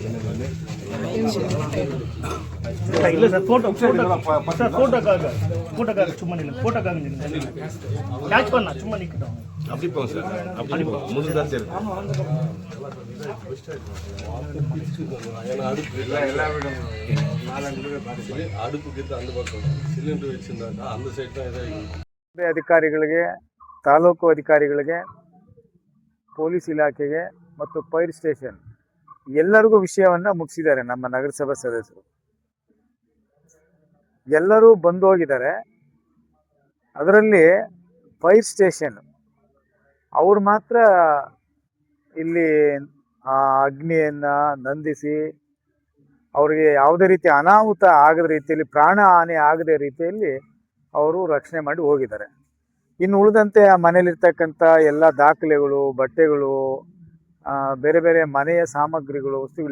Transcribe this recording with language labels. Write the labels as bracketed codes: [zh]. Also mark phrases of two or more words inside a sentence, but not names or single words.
[ta] இல்லை சார் ஃபோட்டோக்காக சும்மா நின்று ஃபோட்டோக்காக நின்று கேட்ச் பண்ணா சும்மா நிற்கட்டும் அப்படி போங்க சார் அப்படி முதல் தான் சரி எல்லா வீடும் அடுப்புக்கு அந்த பக்கம் சிலிண்டர் வச்சிருந்தாங்க அந்த சைடு தான் இதாகிடும் [kn] ಅಧಿಕಾರಿಗಳಿಗೆ ತಾಲೂಕು ಅಧಿಕಾರಿಗಳಿಗೆ ಪೊಲೀಸ್ ಇಲಾಖೆಗೆ ಮತ್ತು [en] fire station [kn] ಎಲ್ಲರಿಗೂ ವಿಷಯವನ್ನು ಮುಗಿಸಿದ್ದಾರೆ ನಮ್ಮ ನಗರಸಭಾ ಸದಸ್ಯರು ಎಲ್ಲರೂ ಬಂದು ಹೋಗಿದ್ದಾರೆ ಅದರಲ್ಲಿ [en] fire station [kn] ಅವರು ಮಾತ್ರ ಇಲ್ಲಿ ಅಗ್ನಿಯನ್ನು ನಂದಿಸಿ ಅವರಿಗೆ ಯಾವುದೇ ರೀತಿ ಅನಾಹುತ ಆಗದ ರೀತಿಯಲ್ಲಿ ಪ್ರಾಣ ಹಾನಿ ಆಗದ ರೀತಿಯಲ್ಲಿ ಅವರು ರಕ್ಷಣೆ ಮಾಡಿ ಹೋಗಿದ್ದಾರೆ ಇನ್ನು ಉಳಿದಂತೆ ಆ ಮನೆಯಲ್ಲಿರ್ತಕ್ಕಂಥ ಎಲ್ಲ ದಾಖಲೆಗಳು ಬಟ್ಟೆಗಳು ಬೇರೆ ಬೇರೆ ಮನೆಯ ಸಾಮಗ್ರಿಗಳು ವಸ್ತುಗಳು